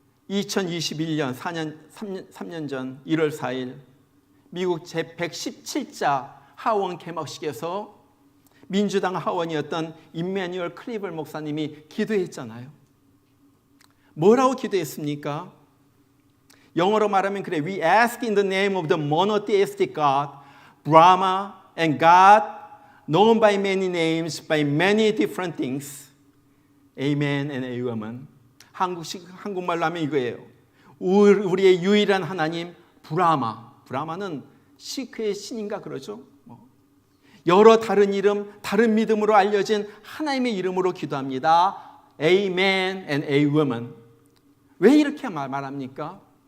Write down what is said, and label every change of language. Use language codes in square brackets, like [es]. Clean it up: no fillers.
[ko] 2021년 3년 전 1월 4일 미국 제117자 하원 개막식에서 민주당 하원이었던 임마뉴엘 클리벌 목사님이 기도했잖아요. 뭐라고 기도했습니까? 영어로 말하면 그래. [en] We ask in the name of the monotheistic God, Brahma, and God known by many names, by many different things. Amen and Amen. [ko] 한국말로 하면 이거예요. 우리의 유일한 하나님 브라마. 브라마는 시크의 신인가 그러죠. 여러 다른 이름, 다른 믿음으로 알려진 하나님의 이름으로 기도합니다. [en] Amen and Amen. [ko] 왜 이렇게 말합니까?